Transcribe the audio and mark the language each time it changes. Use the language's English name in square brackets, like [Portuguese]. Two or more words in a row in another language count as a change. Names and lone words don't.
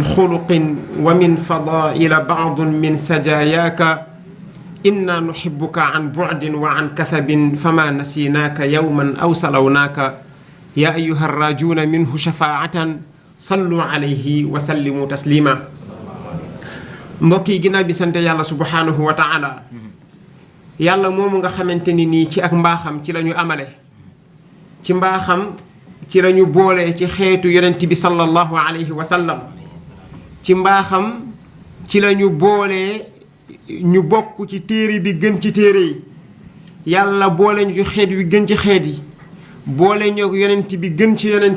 [Arabic] خلق ومن فضائل بعض من سجاياك إنا نحبك عن بعد وعن كثب فما نسيناك يوما أو سلوناك يا أيها الراجون منه شفاعة صلوا عليه وسلموا تسليما [Wolof] mbokk yi ginnaaw bi sant yàlla [Arabic] سبحانه وتعالى [Wolof] yàlla moomu nga xamante ni nii ci ak mbaaxam ci la ñu amale ci mbaaxam ci la ñu boole ci xeetu yonent bi [Arabic] صلى الله عليه وسلم [Wolof] ci mbaaxam ci la ñu boole ñu bokk ci téere bi gën ci téere yi yàlla boole ñu ci xeet wi gën ci xeet yi boole ñoo yonent bi gën ci yonent